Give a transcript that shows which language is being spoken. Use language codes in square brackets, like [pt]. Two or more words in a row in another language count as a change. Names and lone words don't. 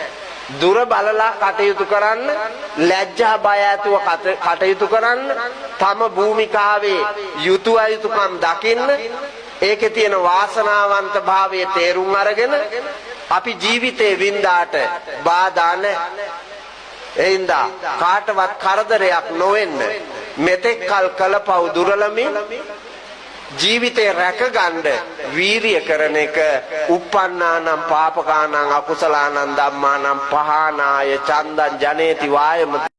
[si] දුර බලලා කටයුතු කරන්න, ලැජ්ජා බය ඇතුව කටයුතු කරන්න, තම භූමිකාවේ යුතු අයුතුකම් දකින්න, ඒකේ තියෙන වාසනාවන්ත භාවයේ තේරුම් අරගෙන අපි ජීවිතේ වින්දාට බාධා නැහැ. එයින්දා කාටවත් කරදරයක් නොවෙන්න මෙතෙක් කල් කළපව් දුරලමින් ජීවිතේ රැකගන්න වීරිය කරන එක [pi] uppannānaṁ pāpakānaṁ akusalaanaṁ dhammānaṁ pahānāya චන්දං ජනේති වායමති